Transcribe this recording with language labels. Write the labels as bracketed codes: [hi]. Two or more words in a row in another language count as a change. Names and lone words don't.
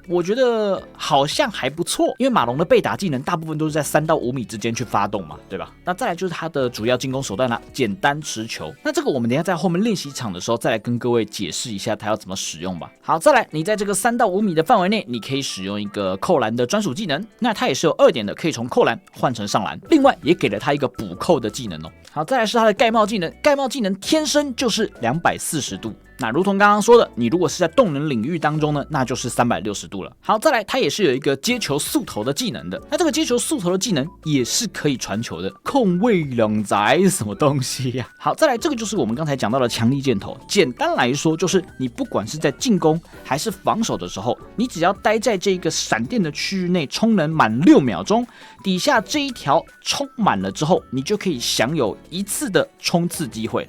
[zh] 我覺得好像還不錯，因為馬龍的被打技能大部分都是在3到5米之間去發動嘛，對吧？那再來就是他的主要進攻手段啦，簡單持球。那這個我們等一下在後面練習場的時候再來跟各位解釋一下它要怎麼使用吧。好，再來，你在這個3到5米的範圍內，你可以使用一個扣籃的專屬技能，那它也是有2點的，可以從扣籃換成上籃，另外也給了它一個補扣的技能哦。好，再來是它的蓋帽技能，蓋帽技能天生就是240度。那如同剛剛說的，你如果是在動能領域當中呢，那就是360度了。好，再來，它也是有一個接球速投的技能的。那這個接球速投的技能也是可以傳球的。控衛兩宅什麼東西呀？好，再来，這個就是我們剛才講到的強力箭頭。簡單來說，就是你不管是在進攻還是防守的時候，你只要待在這個閃電的區域內充能滿6秒鐘，底下這一條充滿了之後，你就可以享有1次的衝刺機會。